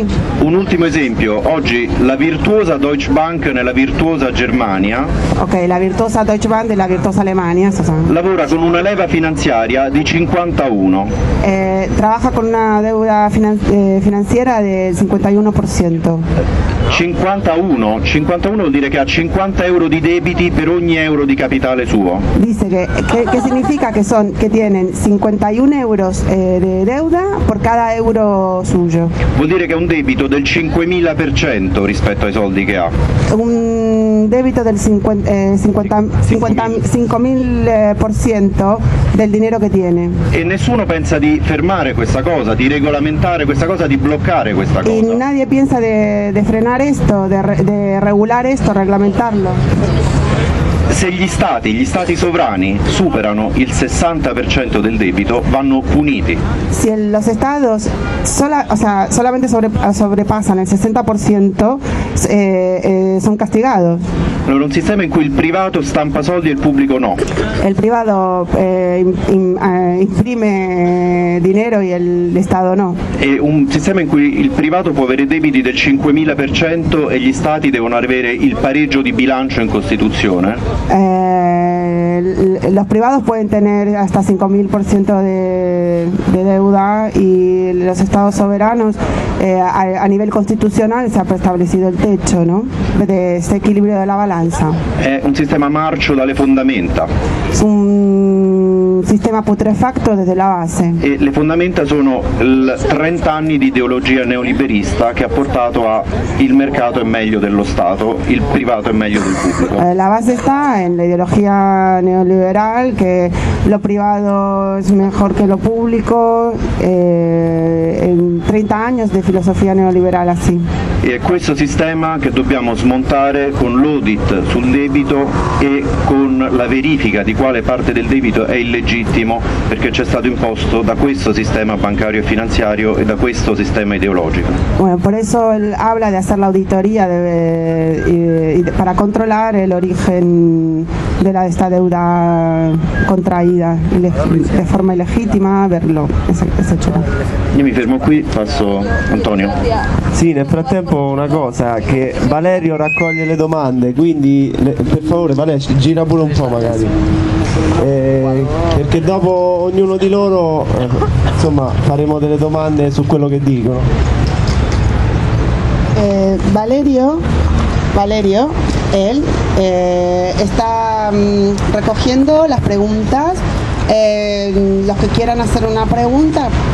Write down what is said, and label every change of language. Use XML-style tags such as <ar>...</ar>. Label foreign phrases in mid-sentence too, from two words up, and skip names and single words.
<it>Un ultimo esempio, oggi la virtuosa Deutsche Bank nella virtuosa Germania</it> <es>La virtuosa Deutsche Bank de la virtuosa Alemania,</es> <it>lavora con una leva finanziaria di 51.</it> <es>Trabaja con una deuda financiera del 51%.</es> <it>51 vuol dire che ha 50 euro di debiti per ogni euro di capitale suo.</it> <es>Dice que significa que tienen 51 euros de deuda por cada euro suyo.</es> <it>Vuol dire che è un debito del 5.000% rispetto ai soldi che ha.</it> <es>Un débito del 55.000% del dinero que tiene.</es> <it>E nessuno pensa di fermare questa cosa, di regolamentare questa cosa, di bloccare questa cosa.</it> <es>Y nadie piensa de frenar esto, de regular esto, reglamentarlo.</es> <it>Se gli stati sovrani superano il 60% del debito, vanno puniti.</it> <es>Si los estados solamente sobrepasan el 60%, son castigados.</es> <it>Allora, un sistema in cui il privato stampa soldi e il pubblico no.</it> <es>El privado imprime dinero y el Estado no.</es> <it>È un sistema in cui il privato può avere debiti del 5.000% e gli stati devono avere il pareggio di bilancio in Costituzione.</it> <es>Los privados pueden tener hasta 5.000% de deuda y los estados soberanos a nivel constitucional se ha establecido el techo, ¿no? De este equilibrio de la balanza.</es> <it>È un sistema marcio dalle fondamenta.</it> <es>Es un sistema putrefacto desde la base.</es> <it>E le fondamenta sono 30 anni di ideologia neoliberista che ha portato a il mercato è meglio dello Stato, il privato è meglio del pubblico.</it> <es>La base está en la ideología neoliberal, que lo privado es mejor que lo público, en 30 años de filosofía neoliberal así.</es> <it>E è questo sistema che dobbiamo smontare con l'audit sul debito e con la verifica di quale parte del debito è illegittimo perché c'è stato imposto da questo sistema bancario e finanziario e da questo sistema ideologico.</it> <es>Bueno, por eso él habla de hacer la auditoría para controlar el origen de esta deuda contraída de forma ilegítima, verlo,</es> <it>eccetera. Io mi fermo qui, passo Antonio. Sì, nel frattempo una cosa, che Valerio raccoglie le domande, quindi per favore Valerio gira pure un po' magari, perché dopo ognuno di loro insomma faremo delle domande su quello che dicono. Valerio,</it> <es>él está recogiendo las preguntas, los que quieran hacer una pregunta</es>